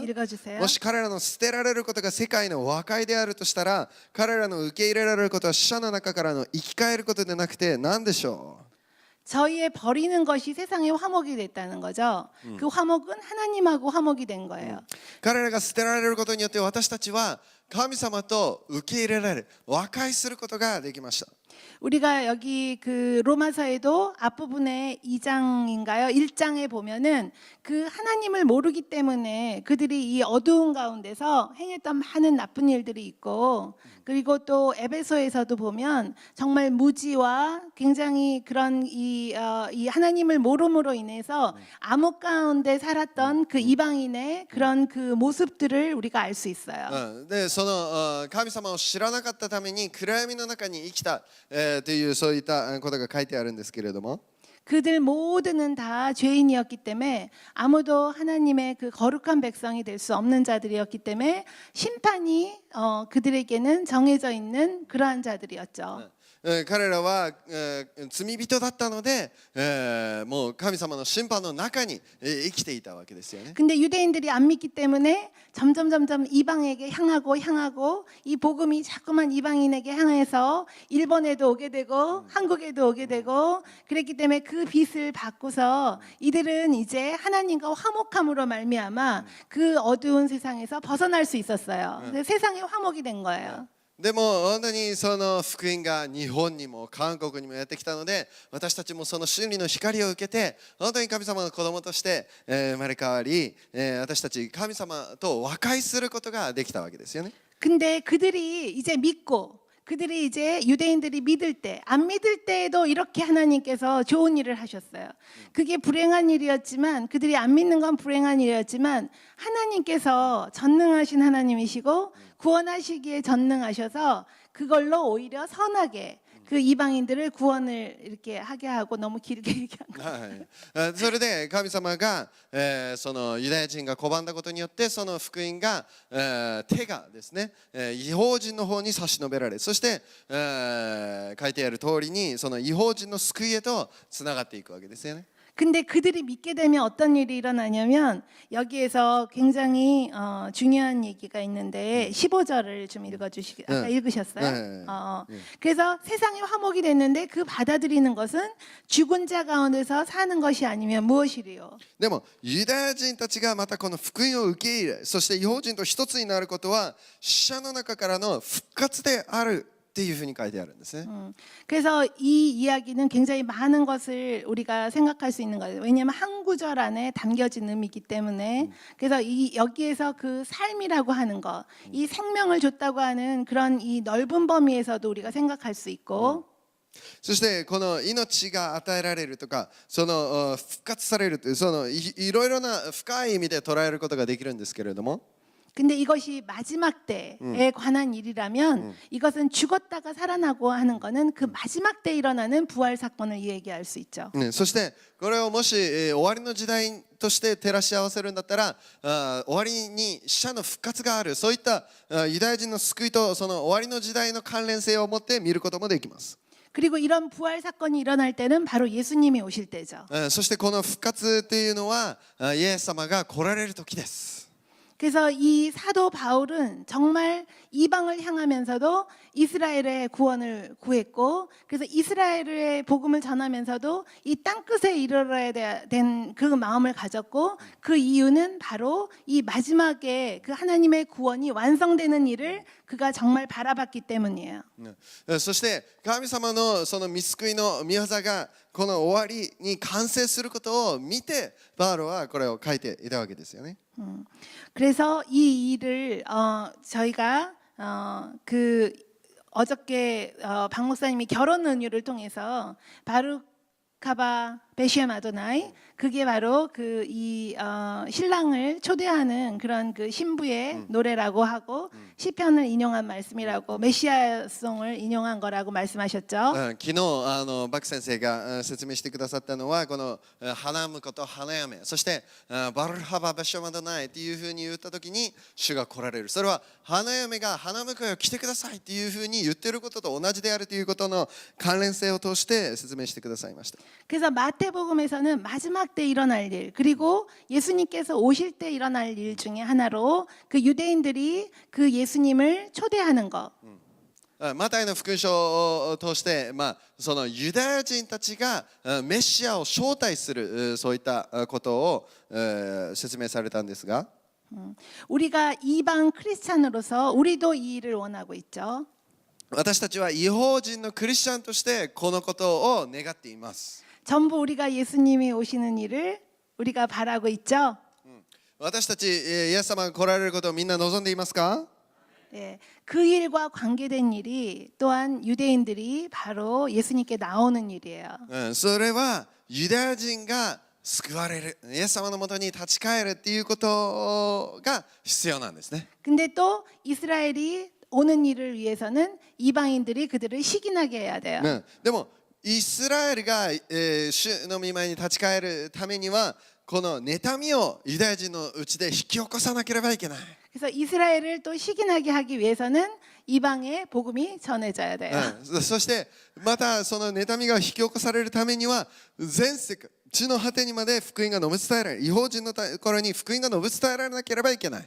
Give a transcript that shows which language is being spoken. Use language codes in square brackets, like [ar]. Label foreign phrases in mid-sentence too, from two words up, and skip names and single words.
[ko] 읽어주세요. [ja] もし彼らの捨てられることが世界の和解であるとしたら、彼らの受け入れられることは死者の中からの生き返ることでなくて何でしょう。 [ko] 저희의 버리는 것이 세상의 화목이 됐다는 거죠. 그 화목은 하나님하고 화목이 된 거예요. [ja] 彼らが捨てられることによって私たちは神様と受け入れられる、和解することができました。 [ko] 우리가 여기 그 로마서에도 앞부분에 2장인가요? 1장에 보면은 그 하나님을 모르기 때문에 그들이 이 어두운 가운데서 행했던 많은 나쁜 일들이 있고, 그리고 또 에베소에서도 보면 정말 무지와 굉장히 그런 이 하나님을 모름으로 인해서 암흑 가운데 살았던 그 이방인의 그런 그 모습들을 우리가 알 수 있어요. [ja] でその神様を知らなかったために暗闇の中に生きた、というそういったことが書いてあるんですけれども、 [ko] 그들 모두는 다 죄인이었기 때문에 아무도 하나님의 그 거룩한 백성이 될 수 없는 자들이었기 때문에 심판이 그들에게는 정해져 있는 그러한 자들이었죠. [ja] 彼らは罪人だったので、もう神様の審判の中に生きていたわけですよね。 [ko] 근데 유대인들이 안 믿기 때문에 점점 이방에게 향하고 이 복음이 자꾸만 이방인에게 향해서 일본에도 오게 되고 한국에도 오게 되고 그랬기 때문에 그 빛을 받고서 이들은 이제 하나님과 화목함으로 말미암아 그 어두운 세상에서 벗어날 수 있었어요. 그래서 세상의 화목이 된 거예요. [ja] でも本当にその福音が日本にも韓国にもやってきたので、私たちもその真理の光を受けて本当に神様の子供として生まれ変わり、私たち神様と和解することができたわけですよね。 [ko] 근데 그들이 이제 믿고 그들이 이제 유대인들이 믿을 때, 안 믿을 때에도 이렇게 하나님께서 좋은 일을 하셨어요. 그게 불행한 일이었지만, 그들이 안 믿는 건 불행한 일이었지만, 하나님께서 전능하신 하나님이시고, 구원하시기에 전능하셔서 그걸로 오히려 선하게 그 이방인들을 구원을 이렇게 하게 하고 너무 길게 얘기한 거예요. [ja] はい、それで神様が、そのユダヤ人が拒んだことによってその福音が、手がですね、異邦人の方に差し伸べられ、そして、書いてある通りにその異邦人の救いへとつながっていくわけですよね。 [ko] 근데 그들이 믿게 되면 어떤 일이 일어나냐면 여기에서 굉장히 중요한 얘기가 있는데 15절을 좀 읽어주시기 아까 읽으셨어요? 그래서 세상이 화목이 됐는데 그 받아들이는 것은 죽은 자 가운데서 사는 것이 아니면 무엇이리요? [ja] でもユダヤ人たちがまたこの福音を受け入れ、そして異邦人と一つになることは死者の中からの復活であるっていうふうに書いてあるんですね。 [ko] 그래서 이 이야기는 굉장히 많은 것을 우리가 생각할 수 있는 거예요. 왜냐하면 한 구절 안에 담겨진 의미이기 때문에. 그래서 여기에서 그 삶이라고 하는 것, 이 생명을 줬다고 하는 그런 이 넓은 범위에서도 우리가 생각할 수 있고. [ja] そしてこの命が与えられるとか、その復活されるというそのいろいろな深い意味で捉えることができるんですけれども。 [ko] 근데 이것이 마지막 때에 관한 일이라면 이것은 죽었다가 살아나고 하는 거는 그 마지막 때 일어나는 부활 사건을 얘기할 수 있죠. [ja] そしてこれをもし終わりの時代として照らし合わせるんだったら、終わりに死者の復活がある、そういったユダヤ人の救いとその終わりの時代の関連性を持って見ることもできます。 [ko] 그리고 이런 부활 사건이 일어날 때는 바로 예수님이 오실 때죠. [ja] そしてこの復活っていうのはイエス様が来られる時です。 [ko] 그래서 이 사도 바울은 정말 이방을 향하면서도 이스라엘의 구원을 구했고, 그래서 이스라엘의 복음을 전하면서도 이 땅끝에 이르러야 된 그 마음을 가졌고, 그 이유는 바로 이 마지막에 그 하나님의 구원이 완성되는 일을 그가 정말 바라봤기 때문이에요. [ja] そして神様のその御救いの御業がこの終わりに完成することを見てパウロはこれを書いていたわけですよね。 [ko] 그래서 이 일을 저희가 그 어저께 박 목사님이 결혼 은유를 통해서 [he] ברוך הבא בשם אדוני, [ko] 그게 바로 그 이 신랑을 초대하는 그런 그 신부의 노래라고 하고 시편을 인용한 말씀이라고, 메시아송을 인용한 거라고 말씀하셨죠. [ja] 昨日バク先生が説明してくださったのはこの花婿と花嫁、そして [he] ברוך הבא בשם אדוני [ja] っていうふうに言った時に主が来られる。それは花嫁が花婿よ来てくださいっていうふうに言ってることと同じであるということの関連性を通して説明してくださいました。 [ko] 그래서 마태복음에서는 마지막 때 일어날 일, 그리고 예수님께서 오실 때 일어날 일 중에 하나로 그 유대인들이 그 예수님을 초대하는 것. [ja] マタイの福音書を通して、そのユダヤ人たちがメシアを招待するそういったことを説明されたんですが、 [ko] 우리가 이방 크리스찬으로서 우리도 이 일을 원하고 있죠. [ja] 私たちは異邦人のクリスチャンとしてこのことを願っています。 [ko] 전부 우리가 예수님이 오시는 일을 우리가 바라고 있죠. [ja] 私たちイエス様が来られることをみんな望んでいますか？ [ko] 네, 그 일과 관계된 일이 또한 유대인들이 바로 예수님께 나오는 일이에요. [ja] それはユダヤ人が救われる、イエス様のもとに立ち返るっていうことが必要なんですね。 [ko] 근데 또 이스라엘이 오는 일을 위해서는 이방인들이 그들을 시기나게 해야 돼요. [ja] でもイスラエルが主の御前に立ち返るためにはこの妬みをユダヤ人のうちで引き起こさなければいけない。 [ko] 그래서 이스라엘을 또 시기나게 하기 위해서는 이방의 복음이 전해져야 돼요. [ja] そしてまたその妬みが引き起こされるためには全世界地の果てにまで福音が述べ伝えられる、異邦人のところに福音が述べ伝えられなければいけない。